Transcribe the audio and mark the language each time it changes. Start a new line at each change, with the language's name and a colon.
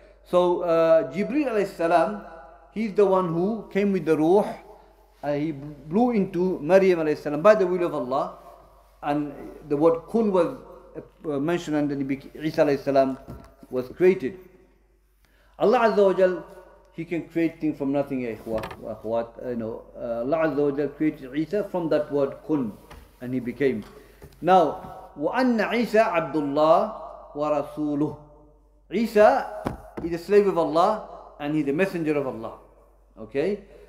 English: So Jibreel alayhi salam, he's the one who came with the ruh, he blew into Maryam alayhi salam by the will of Allah, and the word kun was mentioned, and then Isa alayhi salam was created. Allah Azza wa Jal, he can create things from nothing, ya ikhwat. Allah Azza wa Jal created Isa from that word kun, and he became.
Arabic: Now, وَأَنَّ عِيسَى عَبْدُ اللَّهِ وَرَسُولُهُ.
English: Isa is a slave of Allah and he's a messenger of Allah. Okay?